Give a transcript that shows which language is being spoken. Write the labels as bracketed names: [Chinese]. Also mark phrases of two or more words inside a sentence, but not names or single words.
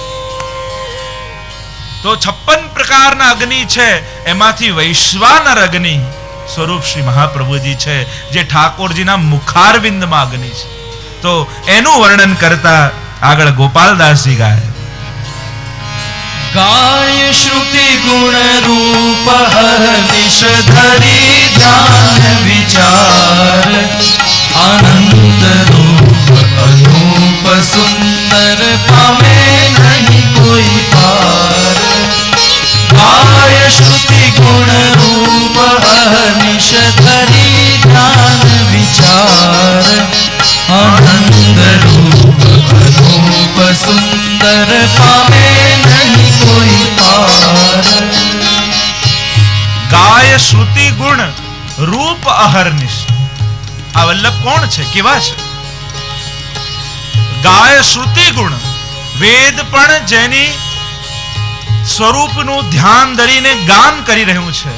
[Gujarati] તો 56 પ્રકારના અગ્નિ છે, એમાંથી વૈશ્વાનર અગ્નિ સ્વરૂપ શ્રી મહાપ્રભુજી છે, જે ઠાકોરજીના મુખારવિંદમાં અગ્નિ છે. તો એનું વર્ણન કરતા આગળ ગોપાલદાસજી ગાય. [Braj] गाय श्रुति गुण रूप हर्निश धरि ध्यान विचार आनंद रूप अनूप सुंदर पावे नहीं कोई पार. गाय श्रुति गुण रूप हर्निश धरि ध्यान विचार आनंद रूप अनूप सुंदर पावे नहीं कोई पार. गाय श्रुति गुण रूप अहर्निश. [Gujarati] આ વલ્લભ કોણ છે, કેવા છે? [Braj] गाय श्रुति गुण, [Gujarati] વેદ પણ જેની સ્વરૂપનું ધ્યાન ધરીને ગાન કરી રહ્યું છે.